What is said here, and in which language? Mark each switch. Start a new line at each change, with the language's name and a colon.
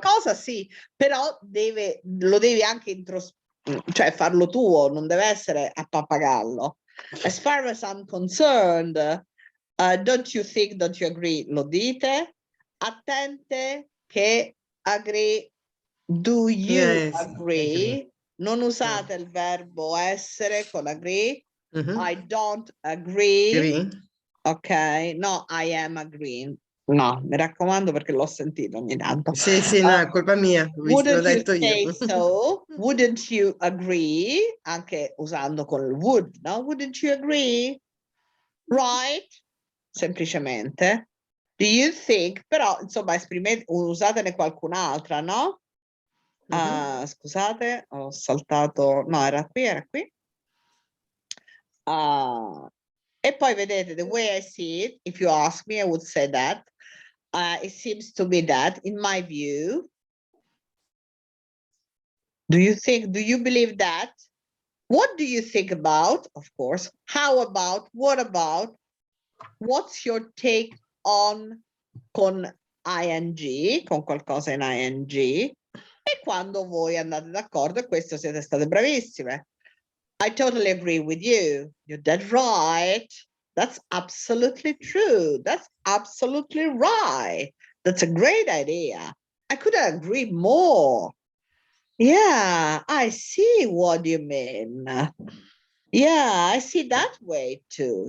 Italian: qualcosa sì, però lo devi anche cioè farlo tuo, non deve essere a pappagallo.
English: As far as I'm concerned, don't you think, don't you agree?
Italian: Lo dite? Attente che agree.
English: Do you Yes, agree?
Italian: Non usate il verbo essere con agree. Mhm.
English: I don't agree. Agree. Ok, no, I am agreeing.
Italian: No, mi raccomando perché l'ho sentito ogni tanto. Sì, no, è colpa mia, l'ho
English: Wouldn't you
Italian: detto io.
English: say so? Wouldn't you agree?
Italian: Anche usando con il would, no?
English: Wouldn't you agree? Right? Semplicemente. Do you think?
Italian: Però, insomma, usatene qualcun'altra, no? Scusate, ho saltato. No, era qui. E poi vedete,
English: the way I see it, if you ask me, I would say that. It seems to me that, in my view, do you believe that? What do you think about? Of course. How about? What about? What's your take on
Italian: con ing, con qualcosa in ing? E quando voi andate d'accordo, e questo siete state bravissime.
English: I totally agree with you. You're dead right. That's absolutely true. That's absolutely right. That's a great idea. I couldn't agree more. Yeah, I see what you mean. Yeah, I see that way too.